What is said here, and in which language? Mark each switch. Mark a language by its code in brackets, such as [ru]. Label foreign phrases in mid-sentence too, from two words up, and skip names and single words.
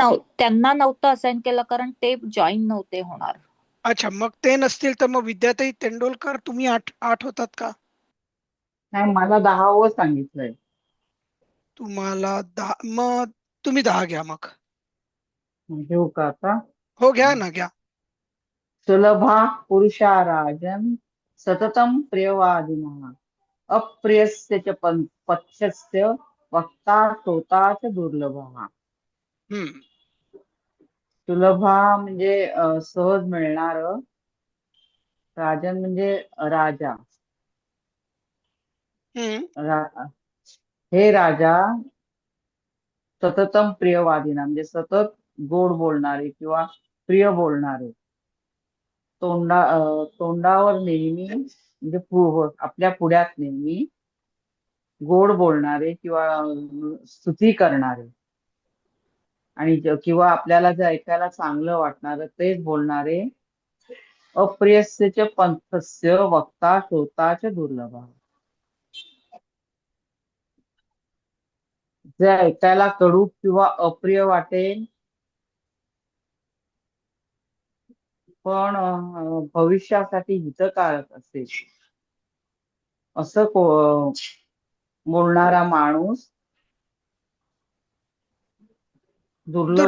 [mr] त्यांना नव्हतं असाइन केलं कारण ते जॉईन नव्हते होणार. अच्छा, मग ते नसतील तर मग विद्याताई तेंडोलकर तुम्ही 8 होतात का? नाही, मला 10वं सांगितलंय. तुम्हाला 10, मग तुम्ही 10 घ्या मग. घेऊ का आता? हो घ्या ना, घ्या. [sa] सुलभा पुरुषा राजन सततम प्रियवादिनः अप्रियस्य च पथ्यस्य वक्ता श्रोता च दुर्लभः. हम्म. [mr] सुलभा म्हणजे सहज मिळणार, राजन म्हणजे राजा. हे राजा [sa] सततम प्रियवादिना [mr] म्हणजे सतत गोड बोलणारे किंवा प्रिय बोलणारे, तोंडावर नेहमी म्हणजे आपल्या पुढ्यात नेहमी गोड बोलणारे किंवा स्तुती करणारे, आणि किंवा आपल्याला जे ऐकायला चांगलं वाटणार तेच बोलणारे. [sa] अप्रियस्य च पंथस्य वक्ता श्रोता च दुर्लभ. [mr] जे ऐकायला कडू किंवा अप्रिय वाटेल पण भविष्यासाठी हितकारक असेल असं बोलणारा माणूस दुर्लभ